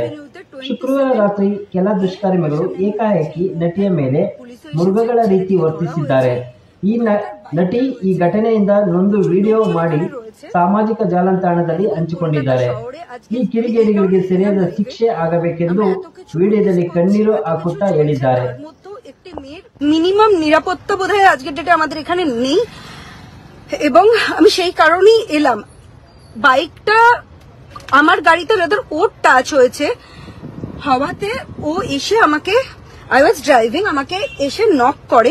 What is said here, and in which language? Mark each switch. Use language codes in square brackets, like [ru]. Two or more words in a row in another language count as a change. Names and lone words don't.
[kn] ಶುಕ್ರವಾರ ರಾತ್ರಿ ಕೆಲ ದುಷ್ಕರ್ಮಿಗಳು ಏಕಾಏಕಿ ನಟಿಯ ಮೇಲೆ ಮೃಗಗಳ ರೀತಿ ವರ್ತಿಸಿದ್ದಾರೆ. ಈ ನಟಿ ಈ ಘಟನೆಯಿಂದ ನೊಂದು ವಿಡಿಯೋ ಮಾಡಿ ಸಾಮಾಜಿಕ ಜಾಲತಾಣದಲ್ಲಿ ಹಂಚಿಕೊಂಡಿದ್ದಾರೆ. ಈ ಕಿಡಿಗೇಡಿಗಳಿಗೆ ಸರಿಯಾದ ಶಿಕ್ಷೆ ಆಗಬೇಕೆಂದು ವಿಡಿಯೋದಲ್ಲಿ কಣ್ಣীರು ಹಾಕುತ್ತಾ ಹೇಳಿದ್ದಾರೆ. [bn] মিনিমাম নিরাপত্তা বোধহয় আজকের ডেটে আমাদের এখানে নেই এবং আমি সেই কারণেই এলাম। বাইকটা আমার গাড়িতে রাদার ওর টাচ হয়েছে হওয়াতে ও এসে আমাকে [en] I was driving [bn] আমাকে এসে নক করে।